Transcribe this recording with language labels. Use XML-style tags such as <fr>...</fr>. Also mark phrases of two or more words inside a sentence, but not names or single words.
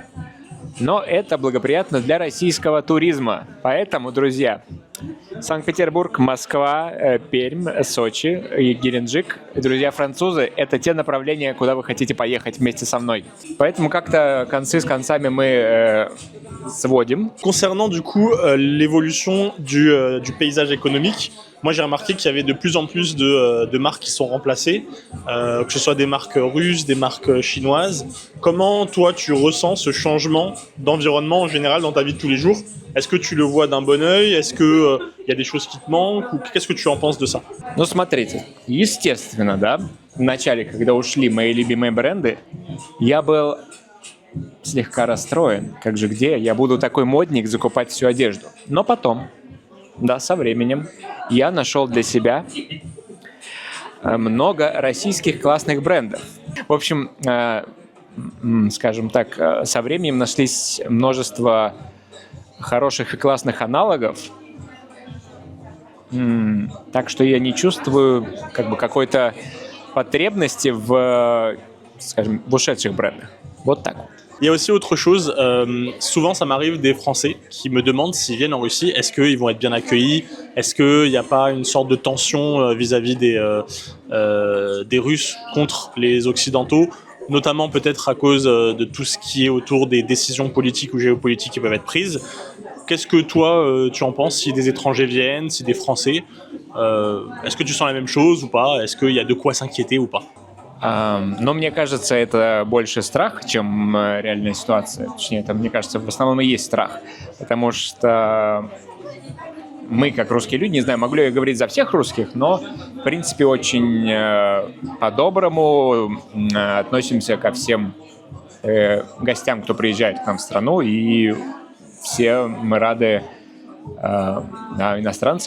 <ru>Но это благоприятно для российского туризма. Поэтому, друзья, Санкт-Петербург, Москва, Пермь, Сочи и Геленджик. Друзья французы, это те направления, куда вы хотите поехать вместе со мной. Поэтому как-то концы с концами мы сводим.</ru> <fr>Concernant du coup l'évolution du paysage économique, moi j'ai remarqué qu'il y avait de plus en plus de marques qui sont remplacées, que ce soit des marques russes, des marques chinoises. Comment toi tu ressens ce changement d'environnement en général dans ta vie de tous les jours? Est-ce que tu le vois d'un bon œil? Est-ce que y a des choses qui te manquent? Ou qu'est-ce que tu en penses de ça?</fr> <ru>Ну, смотрите, естественно, да, в начале, когда ушли мои любимые бренды, я был слегка расстроен. Как же где я буду такой модник закупать всю одежду? Но потом, да, со временем, я нашел для себя много российских классных брендов. В общем, скажем так, со временем нашлись множество хороших и классных аналогов, Так что я не чувствую как бы какой-то потребности в, скажем, в ушедших брендах. Вот так вот.</ru> <fr>Il y a aussi autre chose, souvent ça m'arrive des Français qui me demandent s'ils viennent en Russie, est-ce qu'ils vont être bien accueillis, est-ce qu'il n'y a pas une sorte de tension vis-à-vis des Russes contre les Occidentaux, notamment peut-être à cause de tout ce qui est autour des décisions politiques ou géopolitiques qui peuvent être prises. Qu'est-ce que toi tu en penses si des étrangers viennent, si des Français, est-ce que tu sens la même chose ou pas, est-ce qu'il y a de quoi s'inquiéter ou pas?</fr> <ru>Но мне кажется, это больше страх, чем реальная ситуация. Точнее, это, мне кажется, в основном и есть страх. Потому что мы, как русские люди, не знаю, могу ли я говорить за всех русских, но, в принципе, очень по-доброму относимся ко всем гостям, кто приезжает к нам в страну, и все мы рады иностранцам.</ru>